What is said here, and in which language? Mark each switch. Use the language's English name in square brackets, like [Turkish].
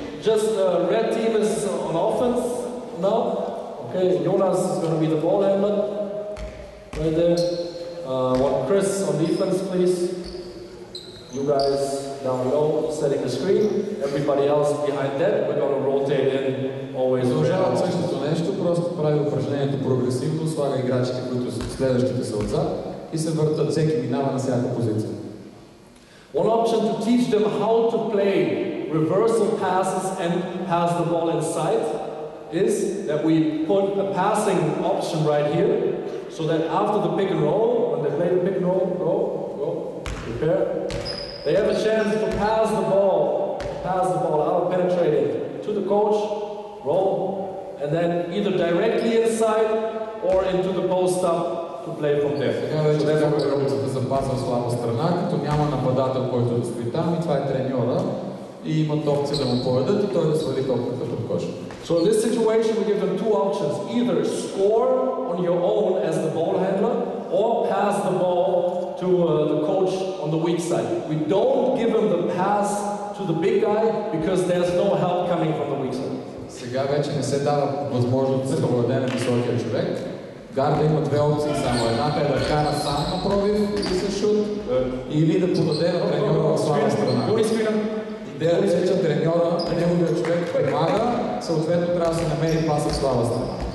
[English] Just red team is on offense now. Okay, Jonas is going to be the ball handler right there. Want Chris on defense, please. You guys down low, setting the screen. Everybody else behind that. We're going to rotate in always. [Bulgarian] Продължават същото нещо, просто прави упражнението прогресивно, слага играчите, които следващите са отзад и се въртат, всеки минава на всяка позиция. [English] One option to teach them how to play reversal passes and pass the ball inside is that we put a passing option right here so that after the pick and roll, when they play the pick and roll, go, prepare, they have a chance to pass the ball out penetrating to the coach, roll, and then either directly inside or into the post up to play from there. [Bulgarian] Сега вече да запазва слаба страна, като няма нападател, който да стои там и това е треньора и имат опция да му поведат и той да свали топката под коша. [English] So in this situation we give them two options, either score on your own as the ball handler or pass the ball to the coach on the weak side. We don't give them the pass to the big guy because there's no help coming from the weak side. [Bulgarian] Сега вече не се дава възможност да се поведе на високия човек. Гарда има две опции само. Едната е да кара сам на пробив и се шут, или да подаде на треньора в слаба страна. Идеята е, че треньора, неговия човек помага, съответно трябва да се намери паса в слаба страна.